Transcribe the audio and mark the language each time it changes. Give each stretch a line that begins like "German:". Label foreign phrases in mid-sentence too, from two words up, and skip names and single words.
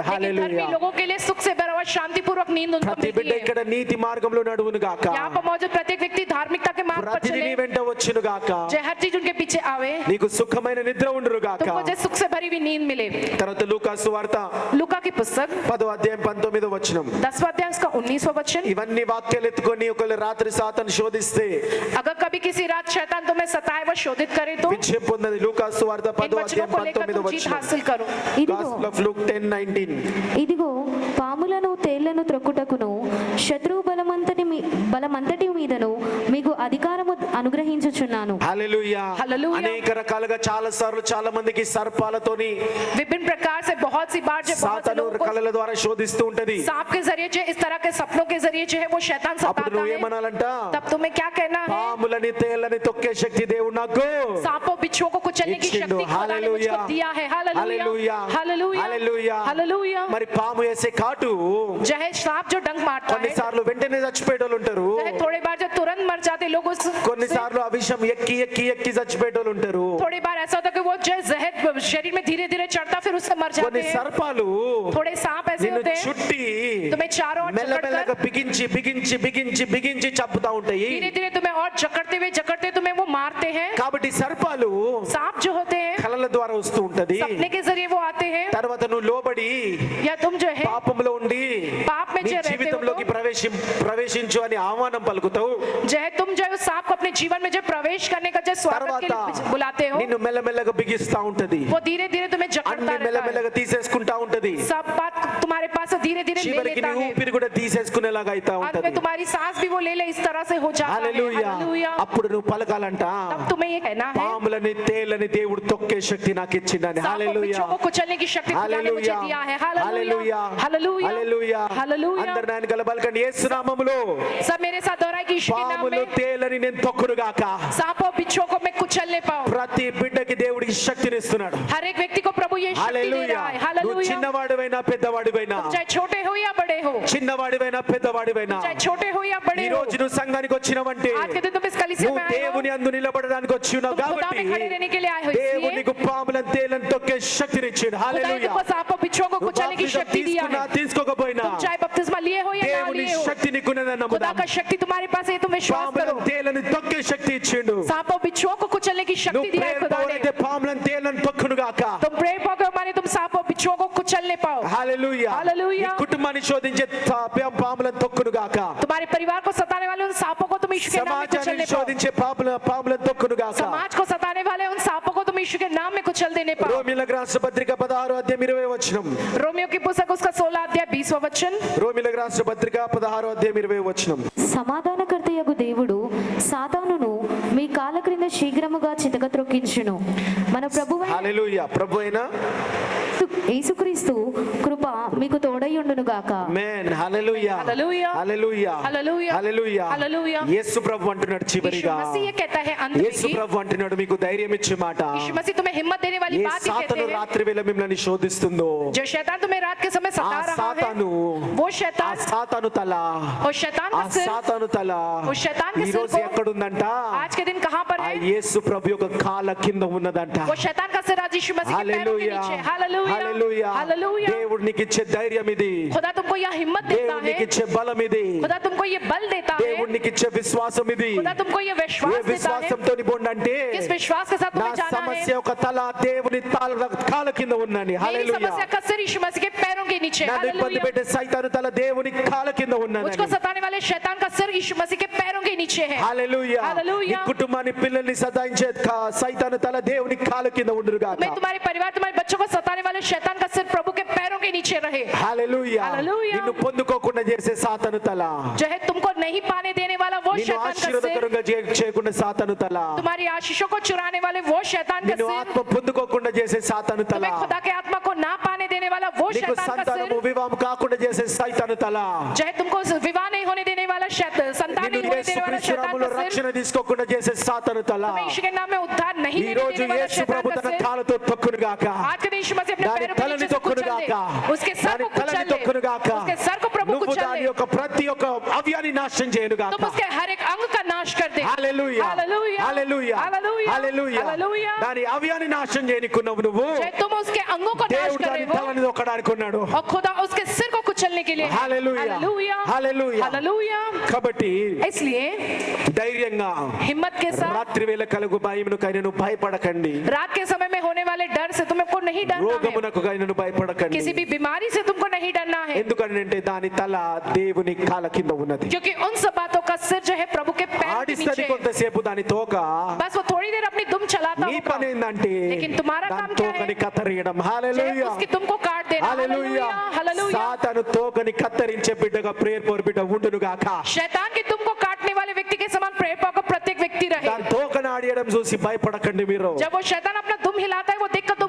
Hindi: धर्मी
Telugu: హల్లెలూయా.
Hindi: लोगों के लिए सुख से भरा हुआ शांतिपूर्वक नींद उनको
Telugu: ప్రతి బిడ్డ
Hindi: मिलती है।
Telugu: ఇక్కడ నీతి మార్గంలో నడువును గాక.
Hindi: यहाँ पर मौजूद प्रत्येक व्यक्ति धार्मिकता के मार्ग पर
Telugu: ప్రతిదీ నీ
Hindi: चले,
Telugu: వెంట వచ్చును గాక.
Hindi: जो हर चीज उनके पीछे आवे,
Telugu: నీకు సుఖమైన నిద్ర ఉండును గాక.
Hindi: तुमको जो सुख से भरी हुई नींद मिले।
Telugu: తర్వాత లూకా సువార్త
Hindi: लूका की पुस्तक
Telugu: 10వ అధ్యాయం 19వ వచనం.
Hindi: 10वां अध्याय उसका 19वां वचन।
Telugu: ఇవన్నీ వాక్యాలు ఎత్తుకొని ఒకవేళ రాత్రి సాతాను శోధిస్తే
Hindi: अगर कभी किसी रात शैतान तुम्हें सताए व शोधित करे तो
Telugu: విజయం పొందది. లూకాసు వార్త
Hindi: इन
Telugu: 10వ
Hindi: वचनों
Telugu: అధ్యాయం
Hindi: को लेकर
Telugu: 19వ
Hindi: तुम जीत
Telugu: వచనం.
Hindi: हासिल करो।
Telugu: ఇదిగో
English: Gospel of Luke 10:19.
Telugu: ఇదిగో పాములను తేళ్లను త్రొక్కుటకును శత్రువు బలమంతటి మీదను మీకు అధికారము అనుగ్రహించుచున్నాను. హల్లెలూయా. హల్లెలూయా. అనేక రకాలుగా చాలా సార్లు చాలా మందికి సర్పాలతోని
Hindi: विभिन्न प्रकार से बहुत सी बार जो बहुत से
Telugu: సాతాను
Hindi: लोगों को
Telugu: కళల ద్వారా శోధిస్తూ ఉంటది.
Hindi: सांप के जरिए जो इस तरह के सपनों के जरिए जो है वो शैतान
Telugu: అప్పుడు
Hindi: सताता
Telugu: నువ్వు
Hindi: है,
Telugu: ఏమనాలంట?
Hindi: तब तुम्हें क्या कहना है?
Telugu: పాములని తేళ్ళని తొక్కే శక్తి దేవుడు నాకు
Hindi: सांपों बिच्छुओं को कुचलने की
Telugu: ఇచ్చిండు.
Hindi: शक्ति खुदा ने मुझको दिया है। हालेलुया,
Telugu: హల్లెలూయా.
Hindi: हालेलुया, हालेलुया।
Telugu: మరి పాము వేసే కాటు
Hindi: जो है सांप जो डंक मारता है,
Telugu: కొన్నిసార్లు వెంటనే చచ్చిపోయేటోళ్ళు ఉంటారు.
Hindi: जो है थोड़ी बार जो तुरंत मर जाते लोग
Telugu: కొన్నిసార్లు ఆ విషయం ఎక్కి ఎక్కి ఎక్కి చచ్చిపోయేటోళ్ళు ఉంటారు.
Hindi: थोड़ी बार ऐसा होता है कि वो जो है जहर शरीर में धीरे धीरे चढ़ता फिर उससे मर
Telugu: కొన్ని
Hindi: जाते हैं।
Telugu: సర్పాలు
Hindi: थोड़े सांप ऐसे
Telugu: నిన్ను
Hindi: होते हैं
Telugu: చుట్టి
Hindi: तुम्हें चारों ओर
Telugu: మెల్లమెల్లగా
Hindi: जकड़कर
Telugu: బిగించి బిగించి బిగించి బిగించి చంపుతా ఉంటాయి.
Hindi: धीरे धीरे तुम्हें और जकड़ते तुम्हें वो मारते हैं।
Telugu: కాబట్టి సర్పాలు
Hindi: सांप जो होते हैं
Telugu: కళల ద్వారా వస్తూ ఉంటది.
Hindi: सपने के जरिए वो आते हैं,
Telugu: తర్వాత నువ్వు లోబడి
Hindi: या तुम जो है
Telugu: పాపంలో ఉండి
Hindi: पाप में
Telugu: నీ
Hindi: जो रहते हो
Telugu: జీవితంలోకి ప్రవేశించు అని ఆహ్వానం పలుకుతావు.
Hindi: जो है तुम जो है उस सांप को अपने जीवन में जो प्रवेश करने का जो स्वागत के
Telugu: తర్వాత
Hindi: लिए बुलाते हो,
Telugu: నిన్ను మెల్లమెల్లగా బిగిస్తా ఉంటది.
Hindi: वो धीरे धीरे तुम्हें जकड़ता
Telugu: అన్ని
Hindi: रहता है।
Telugu: మెల్లమెల్లగా తీసేసుకుంటా ఉంటది.
Hindi: सब बात तुम्हारे पास से धीरे धीरे ले
Telugu: చివరికి
Hindi: लेता
Telugu: నీ
Hindi: है,
Telugu: ఊపిరి కూడా తీసేసుకునేలాగా అయితా
Hindi: अंत
Telugu: ఉంటది.
Hindi: में तुम्हारी सांस भी वो ले इस तरह से हो जाता है।
Telugu: హల్లెలూయా.
Hindi: हालेलुया।
Telugu: అప్పుడు నువ్వు పలకాలంట,
Hindi: तब तुम्हें ये कहना है
Telugu: పాములని తేళ్ళని దేవుడు తొక్కే శక్తి నాకు ఇచ్చిందని.
Hindi: सांपों
Telugu: హల్లెలూయా.
Hindi: बिच्छुओं को कुचलने की शक्ति खुदा ने मुझे
Telugu: హల్లెలూయా.
Hindi: दिया है।
Telugu: హల్లెలూయా.
Hindi: हालेलुया,
Telugu: హల్లెలూయా.
Hindi: हालेलुया।
Telugu: అందరు నాయన గల పలకండి, యేసు నామములో
Hindi: सब मेरे साथ दोहराए कि यीशु के नाम
Telugu: పాములు
Hindi: में
Telugu: తేళ్ళని నేను తొక్కునుగాక.
Hindi: सांपों बिच्छुओं को मैं कुचलने पाऊं।
Telugu: ప్రతి బిడ్డకి దేవుడికి శక్తిని ఇస్తున్నాడు.
Hindi: हर एक व्यक्ति को प्रभु ये शक्ति दे
Telugu: హల్లెలూయా.
Hindi: रहा है।
Telugu: నువ్వు
Hindi: हालेलुया।
Telugu: చిన్నవాడివైనా పెద్దవాడివైనా,
Hindi: चाहे छोटे हो या बड़े हो,
Telugu: చిన్నవాడివైనా పెద్దవాడివైనా,
Hindi: चाहे छोटे हो या
Telugu: ఈ
Hindi: बड़े हो,
Telugu: రోజు నువ్వు సంఘానికి వచ్చినవంటే
Hindi: आज के दिन तुम इस कलीसिया
Telugu: నువ్వు
Hindi: में आए हो,
Telugu: దేవుని అందు నిలబడడానికి వచ్చి ఉన్నావు
Hindi: तुम खुदा
Telugu: కాబట్టి
Hindi: में खड़े रहने के लिए आए हो,
Telugu: దేవుడు
Hindi: इसलिए
Telugu: నీకు పాములను తేళ్ళని తొక్కే శక్తిని ఇచ్చాడు.
Hindi: खुदा ने
Telugu: హల్లెలూయా.
Hindi: तुमको सांपों बिच्छुओं को
Telugu: నువ్వు
Hindi: कुचलने की
Telugu: బాప్తిజం
Hindi: शक्ति दिया
Telugu: తీసుకున్నా
Hindi: है।
Telugu: తీసుకోకపోయినా
Hindi: तुम चाहे बपतिस्मा लिए हो या ना
Telugu: దేవుని
Hindi: लिए हो,
Telugu: శక్తి నీకున్నదని
Hindi: खुदा
Telugu: నమ్ముదాం.
Hindi: का शक्ति तुम्हारे पास है, तुम विश्वास करो।
Telugu: పాములను తేళ్ళని తొక్కే శక్తి ఇచ్చిండు.
Hindi: सांपों बिच्छुओं को कुचलने की शक्ति
Telugu: నువ్వు
Hindi: दिया है
Telugu: ప్రేమ
Hindi: खुदा ने।
Telugu: పౌరైతే పాములను తేళ్ళని తొక్కునుగాక.
Hindi: तुम प्रेम पाओगे माने तुम सांपों बिच्छुओं को कुचलने पाओ।
Telugu: హల్లెలూయా. హల్లెలూయా. నీ కుటుంబాన్ని శోధించే పాములను తొక్కునుగాక.
Hindi: तुम्हारे परिवार को सताने वाले उन सांपों को तुम यीशु के नाम में
Telugu: సమాజాన్ని
Hindi: कुचलने पाओ।
Telugu: శోధించే పాములను తొక్కునుగాక.
Hindi: समाज को सताने वाले उन सांपों को तुम यीशु के नाम में कुचल देने पाओ।
Telugu: రోమీయులకు రాసిన పత్రిక 16వ అధ్యాయం 20వ వచనం.
Hindi: रोमियो की पुस्तक उसका 16 अध्याय 20वां वचन।
Telugu: రోమీయులకు రాసిన పత్రిక 16వ అధ్యాయం 20వ వచనం. సమాధానకర్తయగు దేవుడు సాతానును మీ కాళ్ళ క్రింద శీఘ్రముగా చితక త్రొక్కించును. మన ప్రభువైన హల్లెలూయా. ప్రభు అయిన యేసుక్రీస్తు కృప మీకు తోడైయుండును గాక. ఆమేన్. హల్లెలూయా. హల్లెలూయా. హల్లెలూయా. హల్లెలూయా. హల్లెలూయా. హల్లెలూయా. యేసు ప్రభు అంటున్నాడు
Hindi: यीशु
Telugu: చివరిగా,
Hindi: मसीह ये कहता है अंत में
Telugu: యేసు
Hindi: कि
Telugu: ప్రభు అంటున్నాడు మీకు ధైర్యం ఇచ్చే మాట,
Hindi: यीशु मसीह तुम्हें हिम्मत देने वाली
Telugu: ఏ
Hindi: बात ही कहते
Telugu: సాతాను
Hindi: हैं।
Telugu: రాత్రి వేళ మిమ్మల్ని శోధిస్తుందో
Hindi: जो शैतान तुम्हें रात के समय
Telugu: ఆ
Hindi: सता रहा है,
Telugu: సాతాను
Hindi: वो
Telugu: ఆ
Hindi: शैतान
Telugu: సాతాను తల
Hindi: और शैतान
Telugu: ఆ
Hindi: का सिर
Telugu: సాతాను తల
Hindi: वो शैतान के
Telugu: ఈ
Hindi: सिर
Telugu: రోజు
Hindi: को
Telugu: ఎక్కడుందంట?
Hindi: आज के दिन कहां पर
Telugu: ఆ
Hindi: है?
Telugu: యేసు ప్రభు యొక్క కాళ్ళ కింద ఉన్నదంట.
Hindi: वो शैतान का सिर आज यीशु मसीह के पैरों के
Telugu: హల్లెలూయా.
Hindi: नीचे। हालेलुया,
Telugu: హల్లెలూయా.
Hindi: हालेलूया।
Telugu: దేవుడు నీకు ఇచ్చే ధైర్యం ఇది.
Hindi: खुदा तुमको यह हिम्मत देता
Telugu: దేవుడు నీకు
Hindi: है,
Telugu: ఇచ్చే బలం ఇది.
Hindi: खुदा तुमको ये बल देता है,
Telugu: దేవుడు నీకు ఇచ్చే విశ్వాసం ఇది.
Hindi: खुदा तुमको ये
Telugu: ఏ
Hindi: विश्वास देता है।
Telugu: విశ్వాసంతో నిండుంటే
Hindi: किस विश्वास के साथ
Telugu: నా
Hindi: तुम्हें जाना है?
Telugu: సమస్య ఒక తల దేవుని కాళ్ళ కింద ఉన్నది.
Hindi: मेरी
Telugu: హల్లెలూయా.
Hindi: समस्या का सिर यीशु मसीह के पैरों के नीचे।
Telugu: నన్ను ఇబ్బంది
Hindi: हालेलुया।
Telugu: పెట్టే సైతాను తల దేవుని కాళ్ళ కింద ఉన్నది.
Hindi: मुझको सताने वाले शैतान का सिर यीशु मसीह के पैरों के नीचे है।
Telugu: హల్లెలూయా. హల్లెలూయా. నీ కుటుంబాన్ని పిల్లల్ని సతాయించే సైతాను తల దేవుని కాళ్ళ కింద ఉండుగాక.
Hindi: मैं तुम्हारे परिवार तुम्हारे बच्चों को सताने वाले शैतान का सिर प्रभु के पैरों के नीचे रहे।
Telugu: హల్లెలూయా. హల్లెలూయా. నిన్ను పొందుకోకుండా చేసే సాతాను తల,
Hindi: जो है तुमको नहीं पाने देने वाला वो
Telugu: నిన్ను
Hindi: शैतान का सिर,
Telugu: ఆశీర్వాదకరంగా చేయకుండా సాతాను తల,
Hindi: तुम्हारी आशीषों को चुराने वाले वो शैतान का
Telugu: నిన్ను
Hindi: सिर,
Telugu: ఆత్మ పొందుకోకుండా చేసే సాతాను తల,
Hindi: तुम्हें खुदा के आत्मा को ना पाने देने वाला वो
Telugu: నీకు
Hindi: शैतान का
Telugu: సంతానము
Hindi: सिर,
Telugu: వివాహం కాకుండా చేసే సైతాను తల,
Hindi: जो है तुमको विवाह नहीं होने देने वाला संतान
Telugu: నిన్ను
Hindi: नहीं होने देने वाला
Telugu: యేసుక్రీస్తు
Hindi: शैतान
Telugu: నామములో
Hindi: का सिर,
Telugu: రక్షణ తీసుకోకుండా చేసే సాతాను తల,
Hindi: तुम्हें यीशु के नाम में उद्धार नहीं
Telugu: ఈ
Hindi: देने
Telugu: రోజు
Hindi: देने वाला
Telugu: యేసు
Hindi: शैतान
Telugu: ప్రభు
Hindi: का
Telugu: తన
Hindi: सिर,
Telugu: కాళ్ళతో తొక్కునుగాక.
Hindi: आज के दिन यीशु मसीह अपने
Telugu: దాని
Hindi: पैरों के
Telugu: తలని
Hindi: नीचे से कुचल दे,
Telugu: తొక్కునుగాక.
Hindi: उसके सर
Telugu: దాని
Hindi: को
Telugu: తలని
Hindi: कुचल दे,
Telugu: తొక్కునుగాక.
Hindi: उसके सर को प्रभु
Telugu: నువ్వు
Hindi: कुचल
Telugu: దాని
Hindi: दे,
Telugu: యొక్క ప్రతి ఒక్క అవయాన్ని నాశనం చేయనుగాక.
Hindi: तुम उसके हर एक अंग का नाश नाश कर दे
Telugu: హల్లెలూయా
Hindi: हालेलुया
Telugu: హల్లెలూయా
Hindi: हालेलुया
Telugu: హల్లెలూయా
Hindi: हालेलुया
Telugu: దాని అవయాన్ని నాశనం చేయనికున్నావు నువ్వు
Hindi: चाहे तुम उसके अंगों को नाश
Telugu: దేవుడు
Hindi: कर
Telugu: దాని
Hindi: रहे हो
Telugu: తలని నొక్కడానికి ఉన్నాడు
Hindi: और खुदा उसके सिर को कुचलने के लिए है।
Telugu: హల్లెలూయా
Hindi: हालेलुया
Telugu: హల్లెలూయా
Hindi: हालेलुया
Telugu: కాబట్టి
Hindi: इसलिए
Telugu: ధైర్యంగా
Hindi: हिम्मत के साथ
Telugu: రాత్రి వేళ కలుగు భయమును కైనను భయపడకండి
Hindi: रात के समय में होने वाले डर से तुमको नहीं डरना है
Telugu: రోగమునకు కైనను భయపడకండి
Hindi: किसी भी बीमारी से तुमको नहीं डरना है
Telugu: ఎందుకంటే దాని తల దేవుని కాల కింద ఉన్నది
Hindi: क्योंकि उन सब बातों का सिर जो है प्रभु के पैर के
Telugu: ఆడిస్తది
Hindi: नीचे है।
Telugu: కొంతసేపు దాని తోక
Hindi: बस वो थोड़ी देर अपनी दुम चलाता
Telugu: నీ
Hindi: होगा
Telugu: పని ఏంటంటే
Hindi: लेकिन तुम्हारा
Telugu: దాని
Hindi: काम क्या
Telugu: తోకని
Hindi: है
Telugu: కత్తిరియడం
Hindi: चाहे
Telugu: హల్లెలూయా
Hindi: उसकी तुमको काट देना
Telugu: హల్లెలూయా
Hindi: हालेलुया हालेलुया
Telugu: సాతాను తోకని కత్తిరించే బిడ్డగా ప్రేయర్ పోర్ బిడ్డ ఉండును గాక
Hindi: शैतान की तुमको काटने वाले व्यक्ति के समान प्रेयर का प्रत्येक व्यक्ति रहे
Telugu: దాని తోకని ఆడియడం చూసి భయపడకండి మీరు
Hindi: जब वो शैतान अपना दुम हिलाता है वो देखकर तुमको